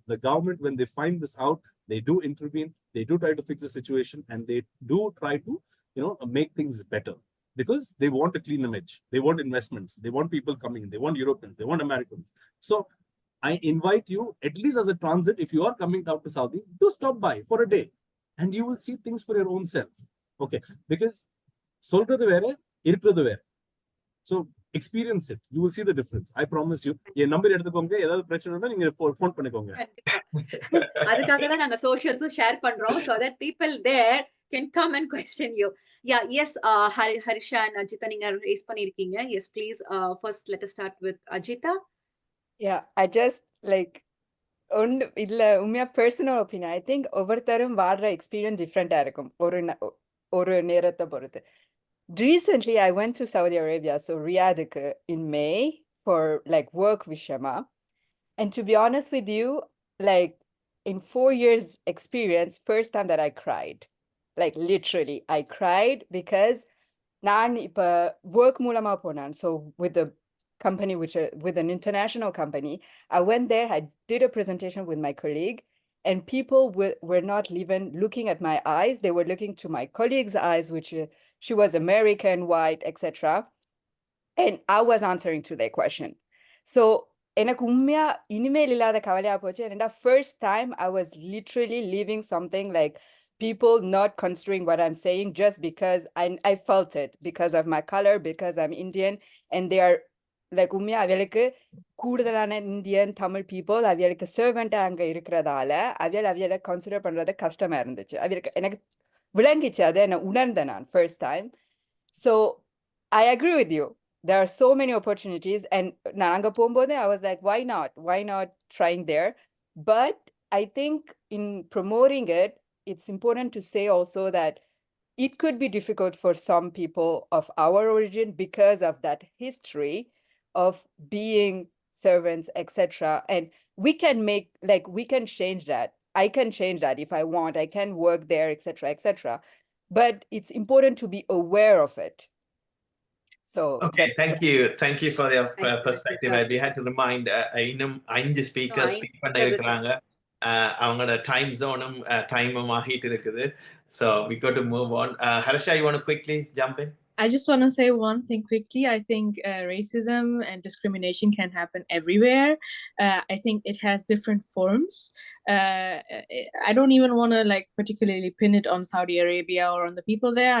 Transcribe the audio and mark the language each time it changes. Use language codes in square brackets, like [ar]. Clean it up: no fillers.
[en] The government, when they find this out, they do intervene, they do try to fix the situation, and they do try to, you know, make things better. Because they want a clean image, they want investments, they want people coming in, they want Europeans, they want Americans. So I invite you, at least as a transit, if you are coming down to Saudi, do stop by for a day. and you will see things for your own self. Okay, because [ta] சொல்றது வேற இருக்கிறது வேற. [en] So experience it, you will see the difference. I promise you. [ta] N number எடுத்துக்கோங்க, ஏதாவது பிரச்சனை இருந்தா நீங்க phone பண்ணிக்கோங்க. அதுக்காக தான் நாங்க சோஷியல்ஸும் ஷேர் பண்றோம், [en] so that people there can come and question you. Yeah, yes, Harisha and Ajita [ta] நீங்க raise பண்ணிருக்கீங்க. [en] Yes, please. First, let us start with Ajita. Yeah, I just like [ta] ஒன்று இல்லை உண்மையாக பர்சனல் ஒப்பீனியன். ஐ திங்க் ஒவ்வொருத்தரும் வாடுற experience டிஃப்ரெண்ட்டாக இருக்கும் ஒரு நேரத்தை பொறுத்து. [en] Recently, I went to Saudi Arabia, so Riyadh in May for like work vishama. And to be honest with you, like in 4 years experience, first time that I cried, like literally I cried because [ta] naan ipa work moolama ponan. [en] So with the company, with an international company, I went there, I did a presentation with my colleague, and people were not even looking at my eyes. They were looking to my colleague's eyes, which she was American, white, etc. And I was answering to their question. [ta] So எனக்கு உண்மையா இனிமேல் இல்லாத கவலையா போச்சு. [en] And the first time I was literally leaving something like people not considering what I'm saying just because I felt it because of my color, because I'm Indian, and they are like [ta] உண்மையா அவளுக்கு கூடுதலான Indian Tamil people அவளுக்கு சர்வெண்டா அங்க இருக்கிறதால அவளை consider பண்றது கஷ்டமா இருந்துச்சு. அவளுக்கு எனக்கு விளங்கிச்சு, அதை என்ன உணர்ந்தேன் நான் first time. [en] So I agree with you. There are so many opportunities, and [ta] நாங்க போகும்போது [en] I was like, why not trying there? But I think in promoting it, it's important to say also that it could be difficult for some people of our origin because of that history of being servants, etc. And we can change that. I can change that if I want. I can work there, etc., etc. But it's important to be aware of it. So okay, thank you for your Thank you, perspective. Ajita. We had to remind [ta] இன்னும் 5 speakers [en] No, [ta] speak பண்ண இருக்காங்க. அவங்களோட time ஜோனும் டைமும் ஆகிட்டு இருக்குது. [en] So we got to move on. Harsha, you want to quickly jump in? I just want to say one thing quickly. I think racism and discrimination can happen everywhere. I think it has different forms. I don't even want to like particularly pin it on Saudi Arabia or on the people there.